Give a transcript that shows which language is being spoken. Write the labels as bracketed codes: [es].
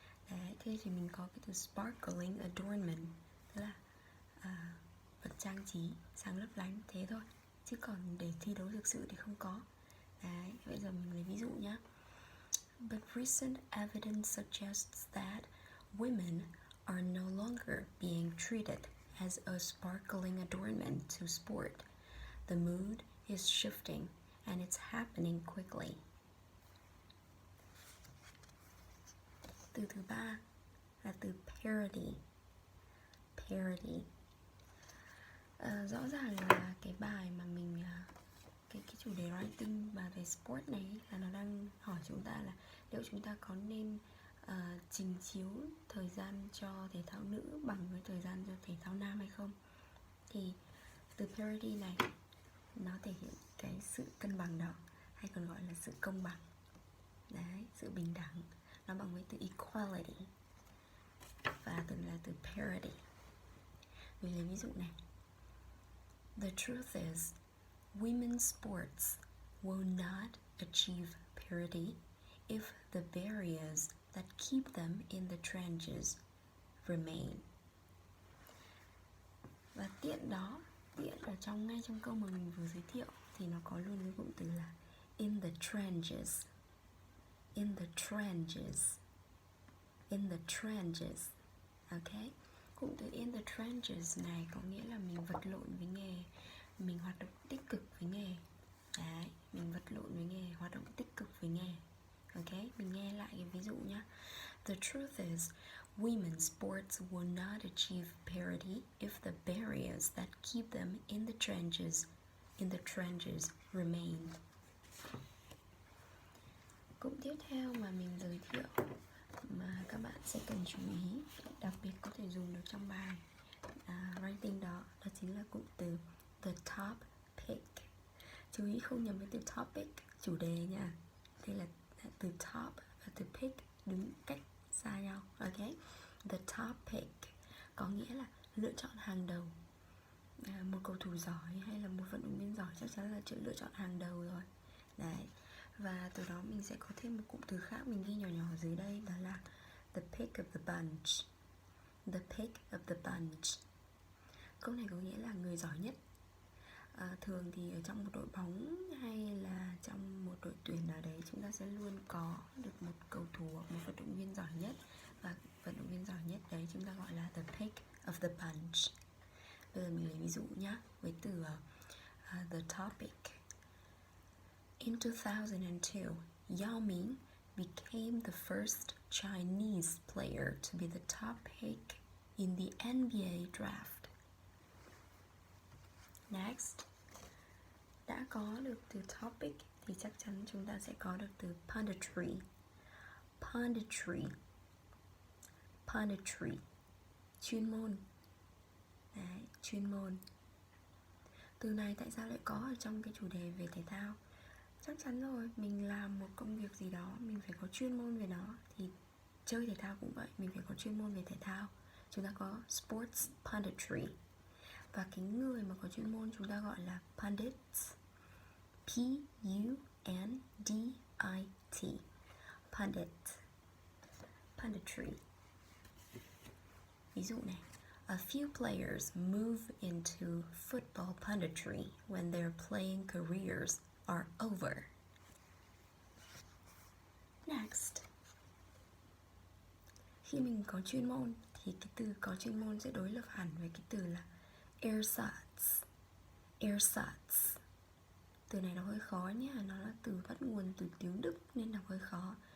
[vi] Đấy, thế thì mình có cái từ sparkling adornment, tức là vật trang trí sáng lấp lánh, thế thôi, chứ còn để thi đấu thực sự thì không có. Đấy, bây giờ mình lấy ví dụ nhé. [en] But recent evidence suggests that women are no longer being treated as a sparkling adornment to sport. The mood is shifting and it's happening quickly. [vi] Từ thứ ba là từ parody. Parody, rõ ràng là cái bài mà mình cái chủ đề writing và về sport này là nó đang hỏi chúng ta là liệu chúng ta có nên trình chiếu thời gian cho thể thao nữ bằng với thời gian cho thể thao nam hay không. Thì từ parody này nó thể hiện cái sự cân bằng đó, hay còn gọi là sự công bằng. Đấy, sự bình đẳng, nó bằng với từ equality, và từ là từ parody. Mình lấy ví dụ này. [en] The truth is, women's sports will not achieve parity if the barriers that keep them in the trenches remain. [vi] Và tiện ở ngay trong câu mà mình vừa giới thiệu thì nó có luôn cái cụm từ là in the trenches. [en] In the trenches. In the trenches. [vi] Ok, cụm từ in the trenches này có nghĩa là mình vật lộn với nghề, mình hoạt động tích cực với nghề. Đấy, mình vật lộn với nghề, hoạt động tích cực với nghề. Ok, mình nghe lại cái ví dụ nhé. [en] The truth is, women's sports will not achieve parity if the barriers that keep them in the trenches remain. [vi] Cụm tiếp theo mà mình giới thiệu mà các bạn sẽ cần chú ý, đặc biệt có thể dùng được trong bài writing đó chính là cụm từ the top pick. Chú ý không nhầm với từ topic, chủ đề nha. Đây là từ top và từ pick đứng cách xa nhau. Ok, the top pick có nghĩa là lựa chọn hàng đầu. Một cầu thủ giỏi hay là một vận động viên giỏi chắc chắn là lựa chọn hàng đầu rồi. Đấy, và từ đó mình sẽ có thêm một cụm từ khác mình ghi nhỏ nhỏ ở dưới đây, đó là the pick of the bunch. The pick of the bunch, câu này có nghĩa là người giỏi nhất. Thường thì ở trong một đội bóng hay là trong một đội tuyển nào đấy, chúng ta sẽ luôn có được một cầu thủ hoặc một vận động viên giỏi nhất, và vận động viên giỏi nhất đấy chúng ta gọi là the pick of the bunch. Bây giờ mình lấy ví dụ nhé, với từ the topic. [en] In 2002, Yao Ming became the first Chinese player to be the top pick in the NBA draft. Next. [vi] Đã có được từ topic thì chắc chắn chúng ta sẽ có được từ punditry. Punditry. Punditry. Chuyên môn. Đấy, chuyên môn. Từ này tại sao lại có ở trong cái chủ đề về thể thao? Chắc chắn rồi, mình làm một công việc gì đó, mình phải có chuyên môn về nó. Thì chơi thể thao cũng vậy, mình phải có chuyên môn về thể thao. Chúng ta có sports punditry. Và cái người mà có chuyên môn chúng ta gọi là pundits. [en] P-U-N-D-I-T. Pundit. Punditry. [vi] Ví dụ này, [en] a few players move into football punditry when their playing careers are over. Next. [vi] Khi mình có chuyên môn thì cái từ có chuyên môn sẽ đối lập hẳn với cái từ là ersatz. Ersatz. Từ này nó hơi khó nhé, nó là từ bắt nguồn từ tiếng Đức nên đọc hơi khó.